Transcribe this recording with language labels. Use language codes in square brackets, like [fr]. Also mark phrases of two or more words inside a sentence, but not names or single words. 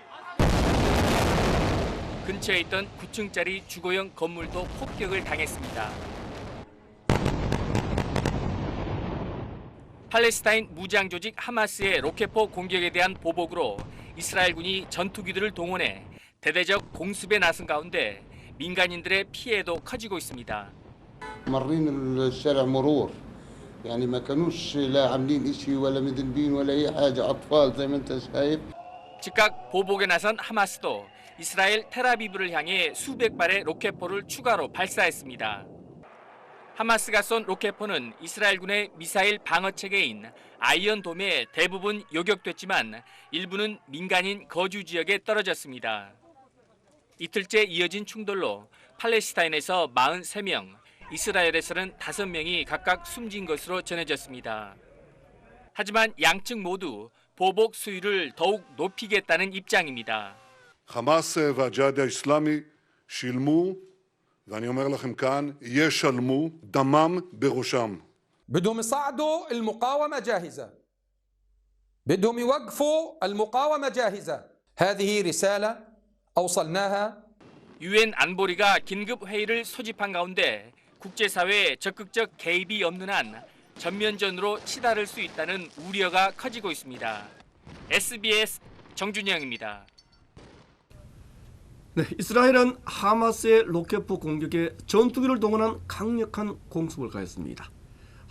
[ko] 근처에 있던 9층짜리 주거용 건물도 폭격을 당했습니다. 팔레스타인 무장 조직 하마스의 로켓포 공격에 대한 보복으로 이스라엘군이 전투기들을 동원해 대대적 공습에 나선 가운데 민간인들의 피해도 커지고 있습니다. [ar] يعني ما كانوش لا عاملين إشي ولا مذنبين ولا أي حاجة أطفال زي ما أنت شايف. [ko] 즉각 보복에 나선 하마스도 이스라엘 텔아비브를 향해 수백 발의 로켓포를 추가로 발사했습니다. 하마스가 쏜 로켓포는 이스라엘군의 미사일 방어 체계인 아이언돔에 대부분 요격됐지만 일부는 민간인 거주 지역에 떨어졌습니다. 이틀째 이어진 충돌로 팔레스타인에서 43명, 이스라엘에서는 5명이 각각 숨진 것으로 전해졌습니다. 하지만 양측 모두 보복 수위를 더욱 높이겠다는 입장입니다. [he] חמאס והג'יהאד האסלאמי שילמו, ואני אומר לכם כאן, ישלמו דמם בראשם. [ar] بدهم يصعدوا المقاومة جاهزة. بدهم يوقفوا المقاومة جاهزة. هذه رسالة أوصلناها. [ko] 유엔 안보리가 긴급 회의를 소집한 가운데 국제사회의 적극적 개입이 없는 한 전면전으로 치달을 수 있다는 우려가 커지고 있습니다. SBS 정준영입니다. 네, 이스라엘은 하마스의 로켓포 공격에 전투기를 동원한 강력한 공습을 가했습니다.